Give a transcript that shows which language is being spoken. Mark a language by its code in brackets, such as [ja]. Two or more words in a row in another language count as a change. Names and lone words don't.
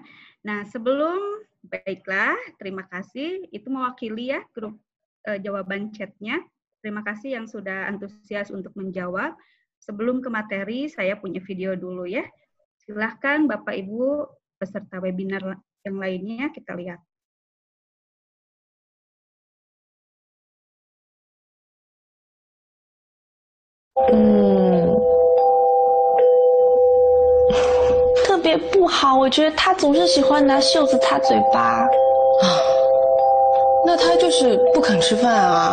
[id] Nah, sebelum, baiklah, terima kasih. Itu mewakili ya grup jawaban chatnya. Terima kasih yang sudah antusias untuk menjawab. Sebelum ke materi, saya punya video dulu ya. Silahkan Bapak Ibu peserta webinar yang lainnya kita lihat. [zh] 嗯，特别不好，我觉得他总是喜欢拿袖子擦嘴巴。那他就是不肯吃饭啊，